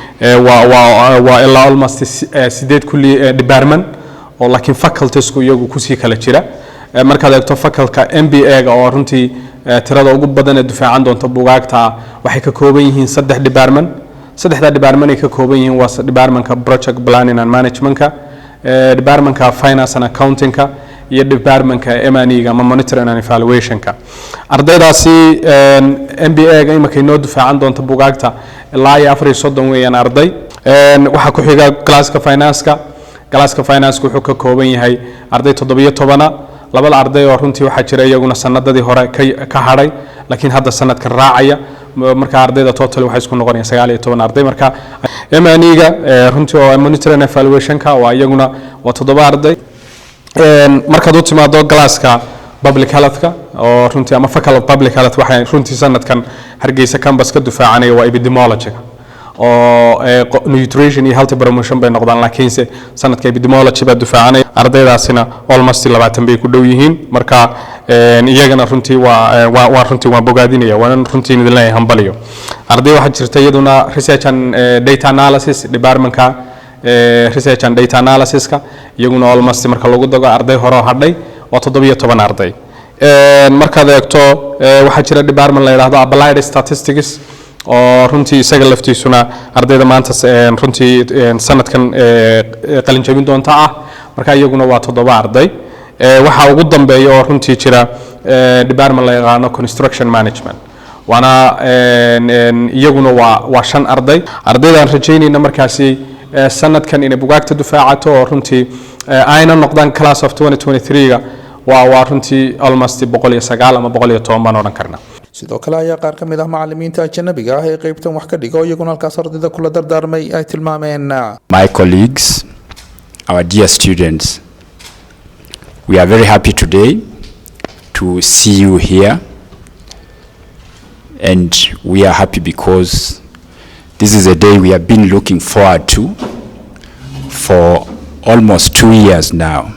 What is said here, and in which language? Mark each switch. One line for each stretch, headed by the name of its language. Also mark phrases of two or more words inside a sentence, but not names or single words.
Somali: waa ilaa almost 8 kulli department oo laakiin facultiesku iyagu ku sii kala jira markaad eegto faculty MBA ga oo runtii tirada ugu badan ee difaacan doonta buugaagta waxay ka kooban yihiin 3 department saddexda department ay ka kooban yihiin waa departmentka
English: project planning and managementka
Somali: departmentka
English: finance and accountingka
Somali: iyo departmentka M&E ga ama
English: monitoring and evaluationka
Somali: ardaydaasi MBA ga imaka inoo difaacan doonta buugaagta ilaa 34 weeyaan arday waxa ku xiga classka finance wuxuu ka kooban yahay arday 17 labada arday oo runtii waxa jira iyaguna sanadadii hore ka haray laakiin hadda sanadka raacaya marka ardayda total waxay isku noqonayaan 19 arday marka M&E ga runtii oo
English: monitoring and evaluationka
Somali: waa iyaguna waa 7 arday markaad u timaado classka
English: public health-ka
Somali: oo runtii ama
English: faculty of public health
Somali: waxay runtii sanadkan Hargeysa campus ka difaacanaya waa epidemiology oo nutrition iyo
English: health promotion
Somali: bay noqdaan laakiinse sanadka epidemiology baa difaacanaya ardaydaasina almost 20 bay ku dhow yihiin marka iyagana runtii waa runtii waa bogaadinaya waa runtii idin leeyahay hambaliyo arday waxa jirta iyaduna
English: research and data analysis
Somali: departmentka
English: research and data analysis
Somali: ka iyaguna almost marka lagu dago arday hore oo hadhay waa 17 arday markaad eegto waxa jira department la yiraahdo
English: applied statistics
Somali: oo runtii isaga laftiisuna ardayda maanta runtii sanadkan qalin jabin doonta ah marka iyaguna waa 7 arday waxa ugu dambeeyo oo runtii jira department la yiraahdo
English: construction management
Somali: wana iyaguna waa 5 arday ardaydan rajaynayna markaasi sanadkan inay buugaagta difaacato oo runtii ayna noqdaan
English: class of 2023 ga
Somali: waa runtii almost 109 ama 110 baan oran karnaa sidoo kale ayaa qaar ka mid ah macallimiinta ajnabiga ah ee qaybtan wax ka dhigo iyaguna halkaas ardayda kula dardaarmay ay tilmaameen
English: My colleagues, our dear students, we are very happy today to see you here, and we are happy because this is a day we have been looking forward to for almost 2 years now.